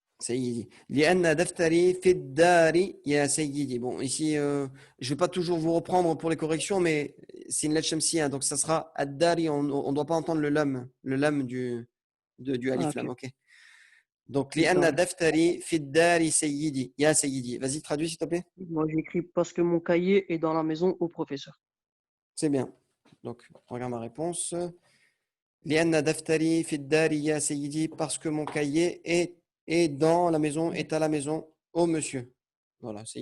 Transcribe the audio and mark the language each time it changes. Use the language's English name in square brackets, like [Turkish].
[Arabic] سيدي لأن دفتري في الدار يا سيدي. [French] Bon, ici, je ne vais pas toujours vous reprendre pour les corrections, mais c'est une lettre shamsiya, donc ça sera ad-dari. On ne doit pas entendre le lam du Ah, alif ok. lam, ok? Donc, لأن D'accord. [Arabic] دفتري في الدار سيدي يا سيدي. [French] Vas-y, traduis s'il te plaît. Moi, j'ai écrit parce que mon cahier est dans la maison au professeur. C'est bien. Donc, regarde ma réponse. [Arabic] لأن دفتري في الدار يا سيدي, [French] parce que mon cahier est dans la maison, est à la maison, au monsieur. Voilà, c'est